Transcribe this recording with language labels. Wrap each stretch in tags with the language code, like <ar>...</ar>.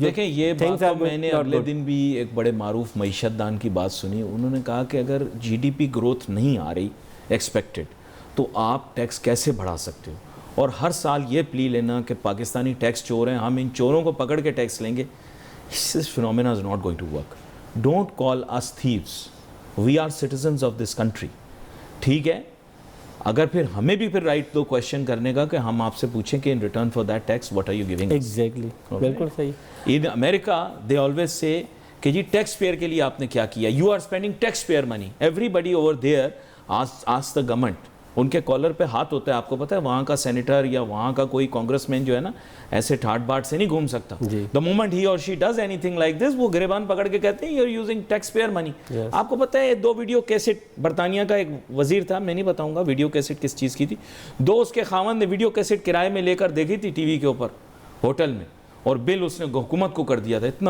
<ur>دیکھیں یہ بات تو میں نے اگلے دن بھی ایک بڑے معروف معیشت دان کی بات سنی. انہوں نے کہا کہ اگر جی ڈی پی گروتھ نہیں آ رہی ایکسپیکٹڈ, تو آپ ٹیکس کیسے بڑھا سکتے ہو؟ اور ہر سال یہ پلی لینا کہ پاکستانی ٹیکس چور ہیں, ہم ان چوروں کو پکڑ کے ٹیکس لیں گے,</ur> <en>this phenomena is not going to work. Don't call us thieves. We are citizens of this country.</en> <ur>ٹھیک ہے, اگر پھر ہمیں بھی پھر</ur> <en>right دو question</en> <ur>کرنے کا کہ ہم آپ سے پوچھیں کہ</ur> <en>In return for that tax what are you giving.</en> <ur>Exactly, بالکل صحیح.</ur> <en>in America they always say</en> <ur>کہ جی ٹیکس پیئر کے لیے آپ نے کیا کیا,</ur> <en>You are spending taxpayer money. Everybody over there ask the government.</en> <ur>ان کے کالر پہ ہاتھ ہوتا ہے, آپ کو پتہ ہے وہاں کا سینیٹر یا وہاں کا کوئی کانگریس مین جو ہے نا ایسے ٹھاٹ باٹ سے نہیں گھوم سکتا.</ur> <en>the moment he or she does anything like this,</en> <ur>وہ گریبان پکڑ کے کہتے ہیں</ur> <en>You are using taxpayer money.</en> <ur>آپ کو پتہ ہے 2 ویڈیو کیسٹ, برطانیہ کا ایک وزیر تھا, میں نہیں بتاؤں گا ویڈیو کیسٹ کس چیز کی تھی, 2 اس کے خاوند نے ویڈیو کیسٹ کرائے میں لے کر دیکھی تھی ٹی وی کے اوپر ہوٹل میں, اور بل اس نے حکومت کو کر دیا تھا.</ur>